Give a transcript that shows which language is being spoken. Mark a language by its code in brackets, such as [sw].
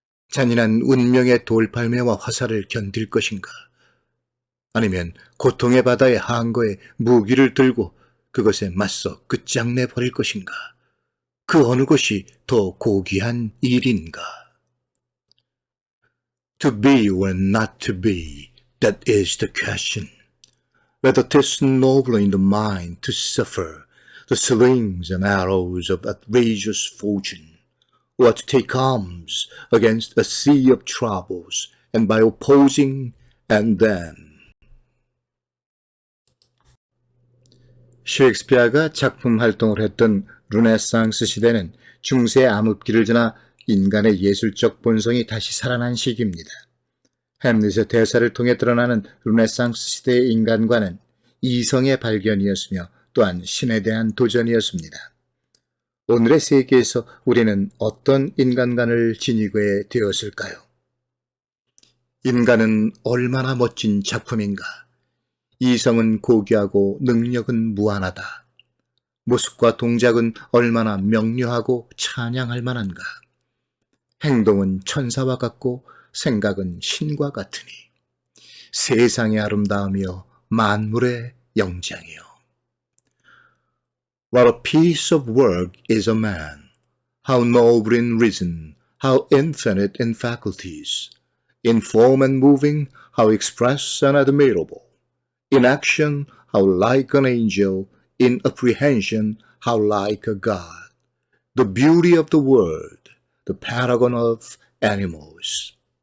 [ko] 잔인한 운명의 돌팔매와 화살을 견딜 것인가? 아니면 고통의 바다에 항거에 무기를 들고 그것에 맞서 끝장내 버릴 것인가? 그 어느 것이 더 고귀한 일인가? [en] To be or not to be, that is the question. Whether 'tis nobler in the mind to suffer the slings and arrows of outrageous fortune, or to take arms against a sea of troubles, and by opposing and then. [ko] 셰익스피어가 작품 활동을 했던 르네상스 시대는 중세 암흑기를 지나 인간의 예술적 본성이 다시 살아난 시기입니다. 햄릿의 대사를 통해 드러나는 르네상스 시대의 인간관은 이성의 발견이었으며 또한 신에 대한 도전이었습니다. 오늘의 세계에서 우리는 어떤 인간관을 지니게 되었을까요? 인간은 얼마나 멋진 작품인가? 이성은 고귀하고 능력은 무한하다. 모습과 동작은 얼마나 명료하고 찬양할 만한가? 행동은 천사와 같고 생각은 신과 같으니 세상의 아름다움이여 만물의 영장이여. [en] What a piece of work is a man! How noble in reason, how infinite in faculties, in form and moving, how express and admirable. In action, how like an angel, in apprehension, how like a god. The beauty of the world, the paragon of animals.